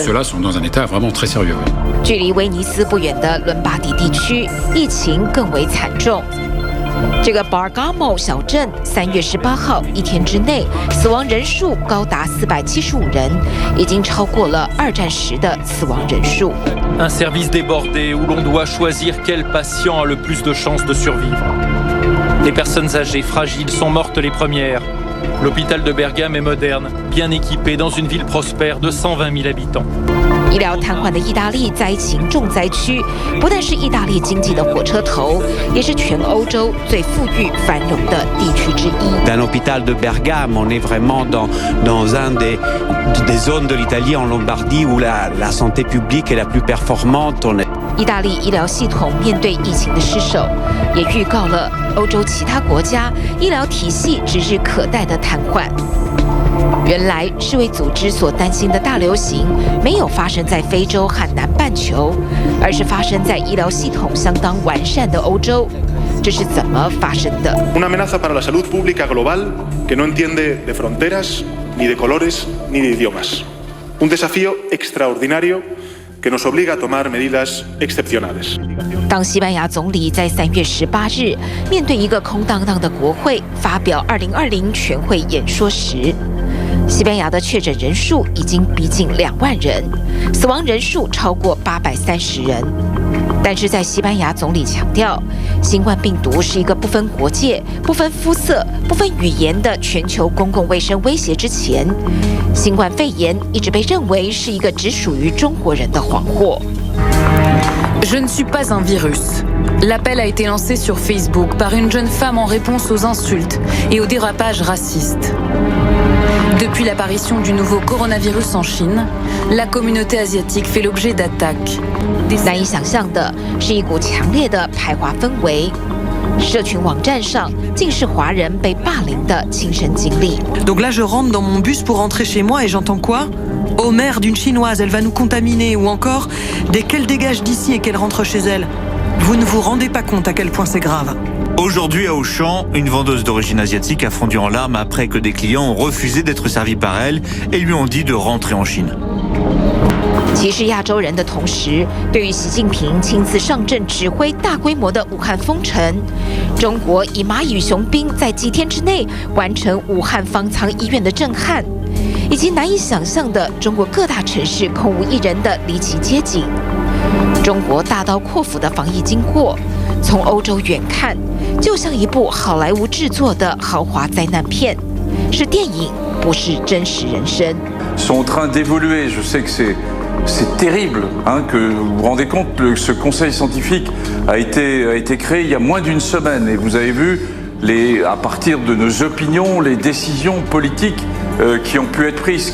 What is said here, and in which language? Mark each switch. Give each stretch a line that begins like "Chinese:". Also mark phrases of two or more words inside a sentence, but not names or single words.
French: Ceux-là sont dans un état vraiment très sérieux.
Chinese: 距离威尼斯不远的伦巴第地区，疫情更为惨重。这个 Bergamo 小镇3月18号一天之内死亡人数高达475人，已经超过了2战时的死亡人数。
French: Un service débordé où l'on doit choisir quel patient a le plus de chances de survivre. Les personnes âgées, fragiles sont mortes les premières. L'hôpital de Bergame est moderne, bien équipé dans une ville prospère de120 000 habitants.
Chinese: 医疗瘫痪的意大利灾情重灾区，不但是意大利经济的火车头，也是全欧洲最富裕繁荣的地区之一。
French: Dans l'hôpital de Bergame, on est vraiment dans un des zones de l'Italie en Lombardie où la santé publique est la plus performante.
Chinese: 意大利医疗系统面对疫情的失守，也预告了欧洲其他国家医疗体系指日可待的瘫痪。原来世卫组织所担心的大流行没有发生在非洲和南半球，而是发生在医疗系统相当完善的欧洲。这是怎么发生的？
Spanish: Una amenaza para la salud pública global que no entiende de fronteras, ni de colores, ni de idiomas. Un desafío extraordinario que nos obliga a tomar medidas excepcionales.
Chinese: 当西班牙总理在3月18日面对一个空荡荡的国会发表2020全会演说时，西班牙的确诊人数已经逼近2万人，死亡人数超过830人。但是在西班牙总理强调，新冠病毒是一个不分国界、不分肤色、不分语言的全球公共卫生威胁之前，新冠肺炎一直被认为是一个只属于中国人的谎祸。
French: Je ne suis pas un virus. L'appel a été lancé sur Facebook par une jeune femme en réponse aux insultes et aux dérapages racistes. Depuis l'apparition du nouveau coronavirus en Chine, la communauté asiatique fait l'objet d'attaques.
Chinese: 难以想象的是一股强烈的排华氛围。 社群网站上尽是华人被霸凌的亲身经历。
French: Donc là, je rentre dans mon bus pour rentrer chez moi et j'entends quoi? Oh merde, une chinoise, elle va nous contaminer. Ou encore, dès qu'elle dégage d'ici et qu'elle rentre chez elle. Vous ne vous rendez pas compte à quel point c'est grave. Aujourd'hui à Auchan, une vendeuse d'origine asiatique a fondu en larmes après que des clients ont refusé d'être servis par elle et lui ont dit de rentrer en Chine.
Chinese: 歧视亚洲人的同时，对于习近平亲自上阵指挥大规模的武汉封城，中国以蚂蚁与雄兵在几天之内完成武汉方舱医院的震撼，以及难以想象的中国各大城市空无一人的离奇街景，中国大刀阔斧的防疫经过，从欧洲远看就像一部好莱坞制作的豪华灾难片，是电影，不是真实人生。
French: sont en train d'évoluer. Je sais que c'est terrible que vous vous rendez compte que ce conseil scientifique a été créé il y a moins d'une semaine et vous avez vu à partir de nos opinions les décisions politiques qui ont pu être prises.